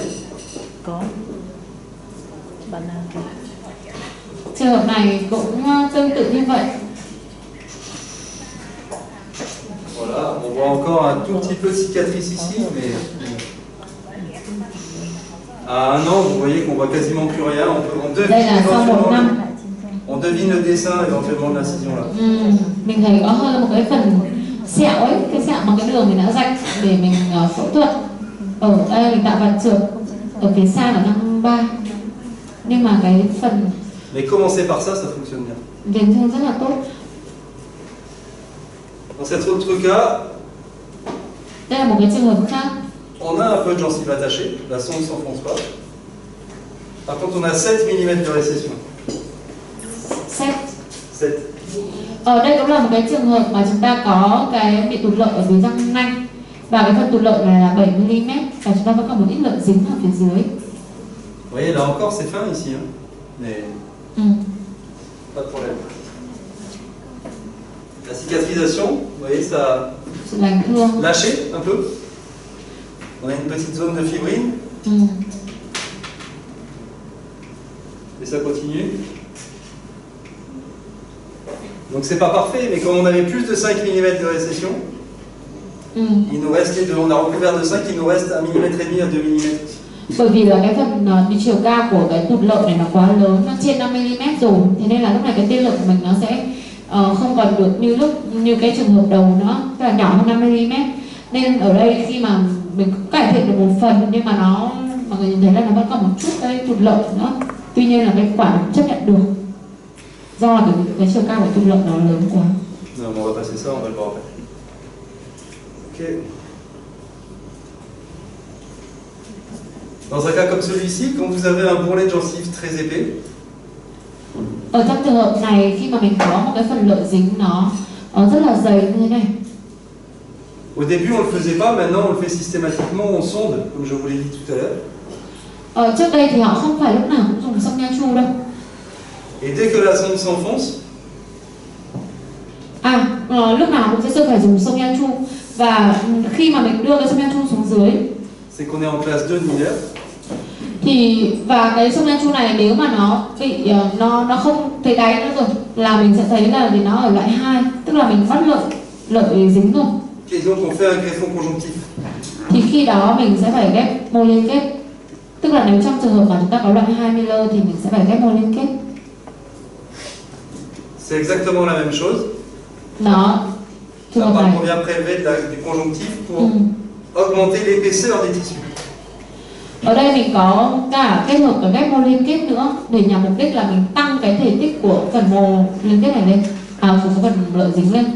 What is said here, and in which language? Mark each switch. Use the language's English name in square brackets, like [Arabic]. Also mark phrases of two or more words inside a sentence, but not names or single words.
[Vietnamese] Có bạn nào kìa. Trường hợp này cũng tương tự như vậy. [French] Voilà, on voit encore un tout petit peu de cicatrice ici, mais à 1 an, vous voyez qu'on voit quasiment plus rien. [Vietnamese] Đây là sau 1 năm. [French] On devine le dessin éventuellement de l'incision là. [Vietnamese] Mình thấy có hơi một cái phần sẹo ấy, cái sẹo bằng cái đường mình đã rạch để mình phẫu thuật. Ở đây mình tạo vạt trượt ở phía xa là răng 3. Nhưng mà cái phần [French] Mais commencer par ça, ça fonctionne bien. [Vietnamese] vết thương rất là tốt. [French] Dans cet autre cas, [Vietnamese] Đây là một cái trường hợp khác. [French] on a un peu de gencive attachée, la sonde ne s'enfonce pas. Par contre, on a 7 mm de récession. 7. [Vietnamese] Ở đây cũng là một cái trường hợp mà chúng ta có cái bị tụt lợi ở dưới răng nanh. Và cái phần tụt lợi này là 7 mm và chúng ta vẫn còn một ít lợi dính ở phía dưới. [French] Vous voyez, là encore, c'est fin ici, hein, mais pas de problème. La cicatrisation, vous voyez, ça a [Vietnamese] sự lành thương. [French] lâché un peu. On a une petite zone de fibrine. Et ça continue. Donc c'est pas parfait, mais quand on avait plus de 5 mm de récession, il nous reste les deux. On a recouvert de 5, il nous reste 1,5 mm à 2 mm. [Vietnamese] Bởi vì là cái phần đi chiều cao của cái tụt lợn này nó quá lớn, nó trên 5 mm rồi, thế nên là lúc này cái tiên lượng của mình nó sẽ không còn được như cái trường hợp đầu nữa, tức là nhỏ hơn 5 mm. Nên ở đây khi mà mình cải thiện được một phần, nhưng mà mọi người nhìn thấy là nó vẫn còn một chút cái tụt lợn nữa. Tuy nhiên là cái quả chấp nhận được, do là cái chiều cao của tụt lợn nó lớn quá. [French] Non, on va passer ça, on va le voir après. Ok. Dans un cas comme celui-ci, quand vous avez un bourrelet de gencive très épais, [Vietnamese] ở trong trường hợp này, khi mà mình có một cái phần lợi dính nó rất là dày như thế này. [French] Au début on ne le faisait pas, maintenant on le fait systématiquement, on sonde, comme je vous l'ai dit tout à l'heure. [Vietnamese] Trước đây thì họ không phải lúc nào cũng dùng xông nha chu đâu. [French] Et dès que la sonde s'enfonce, [Vietnamese] lúc nào cũng sẽ phải dùng xông nha chu, và khi mà mình đưa cái xông nha chu xuống dưới, [French] c'est qu'on est en classe 2 de mineur. [Vietnamese] Thì và cái xông nha chu này nếu mà nó bị nó không thấy đáy nữa rồi là mình sẽ thấy là nó ở loại 2, tức là mình bắt lợi dính rồi. [French] Et donc on fait un greffon conjonctif. [Vietnamese] Thì khi đó mình sẽ phải ghép mô liên kết. Tức là nếu trong trường hợp mà chúng ta có loại 2 Miller thì mình sẽ phải ghép mô liên kết. [French] C'est exactement la même chose. [Vietnamese] Đó. Trường hợp này. [French] On vient prélever du conjonctif pour augmenter l'épaisseur des tissus. [Vietnamese] Ở đây mình có cả kết hợp với ghép mô liên kết nữa, để nhằm mục đích là mình tăng cái thể tích của phần mô liên kết này lên, của phần lợi dính lên.